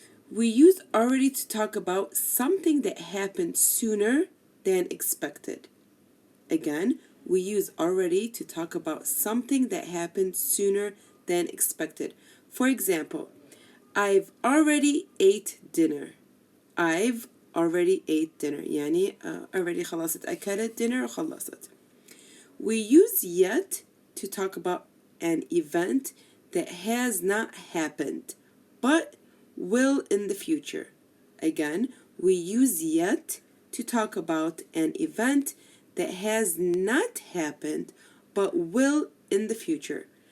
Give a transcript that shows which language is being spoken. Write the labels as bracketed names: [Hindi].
[English] We use already to talk about something that happened sooner than expected. Again, we use already to talk about something that happened sooner than expected. For example, I've already ate dinner. I've already ate dinner. [Arabic] يعني already خلصت أكلت dinner وخلصت. [English] We use yet to talk about an event that has not happened, but will in the future. Again, we use yet to talk about an event that has not happened, but will in the future.